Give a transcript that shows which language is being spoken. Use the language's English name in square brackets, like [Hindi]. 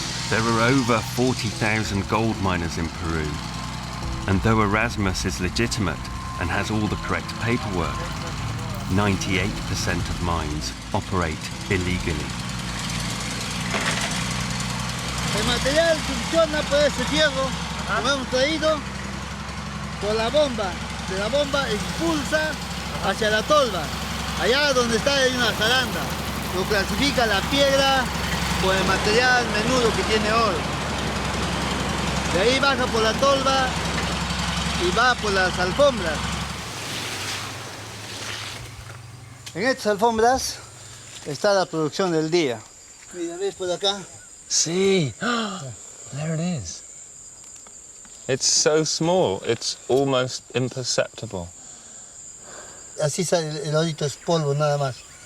[English] There are over 40,000 gold miners in Peru, and though Erasmus is legitimate and has all the correct paperwork, 98% of mines operate illegally. [Spanish] El material funciona por ese fierro, lo hemos traído por la bomba. De la bomba expulsa hacia la tolva. Allá donde está hay una zaranda. Lo clasifica la piedra por el material menudo que tiene oro. De ahí baja por la tolva y va por las alfombras. En estas alfombras está la producción del día. Mira, ¿ves por acá? [English] See, there it is. It's so small, it's almost imperceptible. [Spanish] Así sale el orito, es polvo nada más.